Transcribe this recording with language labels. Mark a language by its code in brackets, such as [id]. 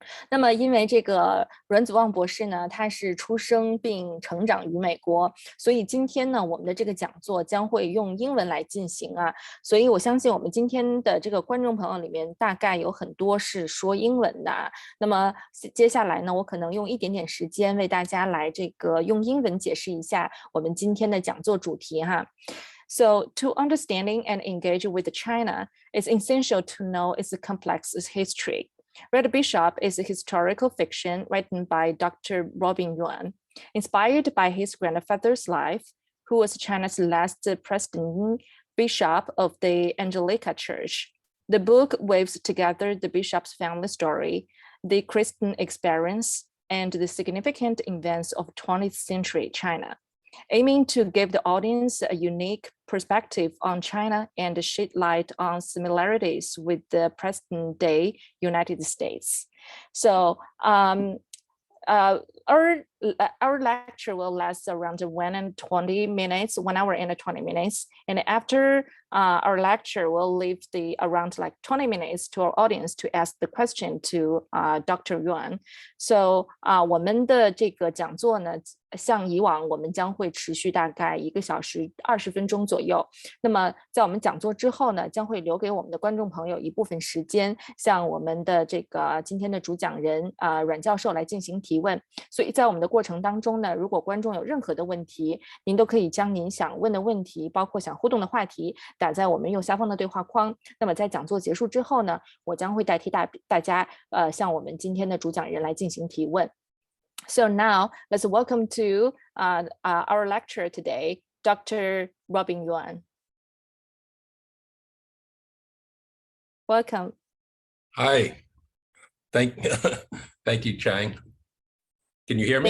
[zh] 那么因为这个阮祖望博士呢，他是出生并成长于美国，所以今天呢，我们的这个讲座将会用英文来进行啊。所以我相信我们今天的这个观众朋友里面，大概有很多是说英文的。那么接下来呢，我可能用一点点时间为大家来用英文解释一下我们今天的讲座主题哈。 [en] So, to understanding and engage with China, it's essential to know its complex history. Red Bishop is a historical fiction written by Dr. Robin Yuan, inspired by his grandfather's life, who was China's last president bishop of the Angelica Church. The book weaves together the bishop's family story, the Christian experience, and the significant events of 20th century China, aiming to give the audience a unique perspective on China and shed light on similarities with the present-day United States. So our lecture will last around 1 hour and 20 minutes. And after our lecture, we'll leave around 20 minutes to our audience to ask the question to Dr. Yuan. [zh] So 我们的这个讲座呢，像以往我们将会持续大概1个小时20分钟左右。那么在我们讲座之后呢，将会留给我们的观众朋友一部分时间，向我们的今天的主讲人阮教授来进行提问。所以在我们的过程当中呢，如果观众有任何的问题，您都可以将您想问的问题，包括想互动的话题，打在我们右下方的对话框。那么在讲座结束之后呢，我将会代替大家向我们今天的主讲人来进行提问。 [en] So now let's welcome to our lecturer today, Dr. Robin Yuan. Welcome. Hi. Thank you, Chang. Can you hear me?